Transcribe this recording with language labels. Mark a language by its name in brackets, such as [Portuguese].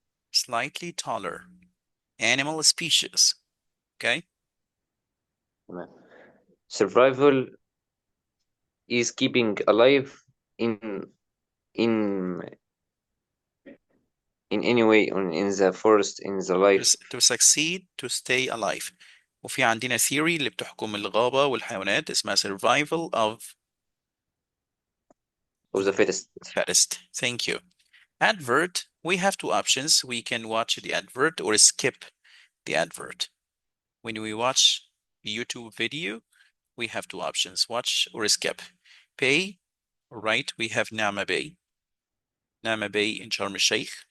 [English] Slightly taller. Animal species. Okay? Survival is keeping alive in in in any way in the forest in the life To succeed, to stay alive. [Arabic] وفي عندنا theory اللي بتحكم الغابة والحيوانات اسمها [English] survival of of the fittest. fattest. Thank you. Advert, we have two options. We can watch the advert or skip the advert. When we watch YouTube video, we have two options, watch or skip. Pay, right, we have Nama Bay. Nama Bay in Sharm el-Sheikh.